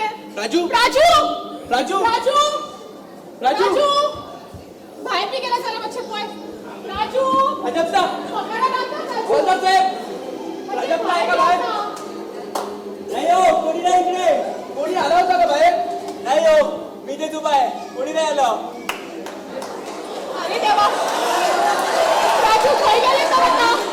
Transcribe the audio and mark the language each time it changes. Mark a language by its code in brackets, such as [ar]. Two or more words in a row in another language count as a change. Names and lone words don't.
[kok] राजू, राजू, राजू, राजू, राजू, राजू, भायर बी गेला जाल्यार मातशें पळय. राजू, राजप्पा, पकडा नाका राजू. [mr] बोलतात साहेब. राजप्पा आहे का बाहेर? नाही हो, कोणी नाही इकडे. कोणी आला होता का बाहेर? नाही हो, मी तेच उभा आहे. कोणी नाही आलं. [kok] अरे देवा, राजू खंय गेले तर आता?